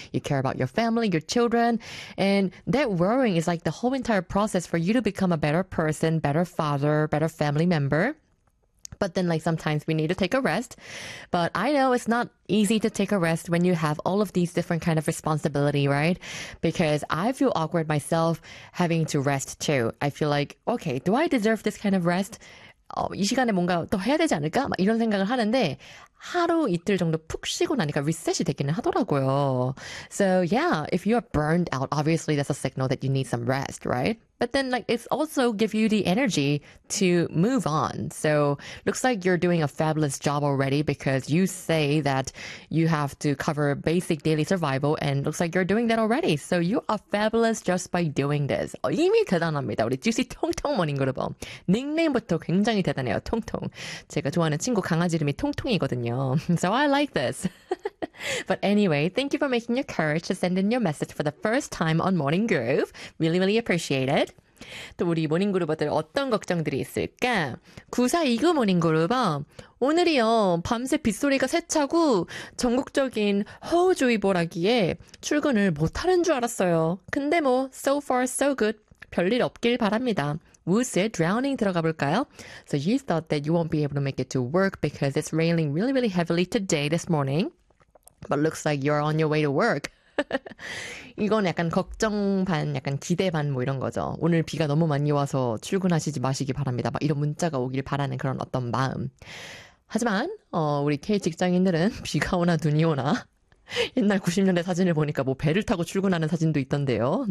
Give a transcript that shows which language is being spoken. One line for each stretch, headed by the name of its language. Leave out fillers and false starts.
English: You care about your family, your children. And that worrying is like the whole entire process for you to become a better person, better father, better family member. But then, like, sometimes we need to take a rest. But I know it's not easy to take a rest when you have all of these different kind of responsibility, right? Because I feel awkward myself having to rest too. I feel like, okay, do I deserve this kind of rest?
Korean: 이 시간에 뭔가 더 해야 되지 않을까? 막 이런 생각을 하는데 하루 이틀 정도 푹 쉬고 나니까 리셋이 되기는 하더라고요.
English: So yeah, if you are burned out, obviously that's a signal that you need some rest, right? But then, like, it's also give you the energy to move on. So looks like you're doing a fabulous job already because you say that you have to cover basic daily survival, and looks like you're doing that already. So you are fabulous just by doing this.
Korean: 이미 대단합니다. 우리 Juicy 통통 모닝 그룹은 닉네임부터 굉장히 대단해요. 통통. 제가 좋아하는 친구 강아지 이름이 통통이거든요.
English: So I like this. But anyway, thank you for making your courage to send in your message for the first time on Morning Groove. Really, really appreciate it.
Korean: 또 우리 모닝그룹들 어떤 걱정들이 있을까? 9429 모닝그룹은 오늘이요, 밤새 빗소리가 세차고 전국적인 허우주의보라기에 출근을 못하는 줄 알았어요. 근데 뭐,
English: so far so good.
Korean: 별일 없길 바랍니다. 우스의 drowning 들어가 볼까요?
English: So you thought that you won't be able to make it to work because it's raining really, really heavily today, this morning. But looks like you're on your way to work.
Korean: 이건 약간 걱정 반, 약간 기대 반뭐 이런 거죠. 오늘 비가 너무 많이 와서 출근하시지 마시기 바랍니다. 막 이런 문자가 오길 바라는 그런 어떤 마음. 하지만 우리 K 직장인들은 비가 오나 눈이 오나 옛날 90년대 사진을 보니까 뭐 배를 타고 출근하는 사진도 있던데요.